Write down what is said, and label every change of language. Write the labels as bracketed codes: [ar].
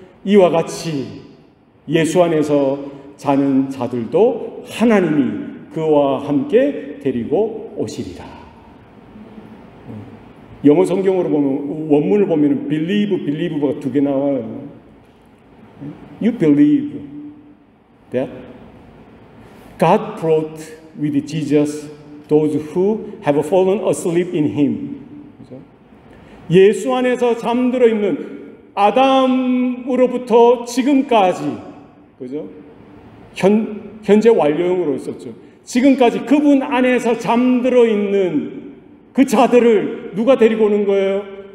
[ko] 이와 같이 예수 안에서 자는 자들도 하나님이 그와 함께 데리고 오시리라. 영어 성경으로 보면 원문을 보면 believe가 2개 나와요. [en] You believe that God brought with Jesus those who have fallen asleep in Him. [ko] 그죠? 예수 안에서 잠들어 있는 아담으로부터 지금까지, 그죠? 현재 완료형으로 썼죠. 지금까지 그분 안에서 잠들어 있는 그 자들을 누가 데리고 오는 거예요?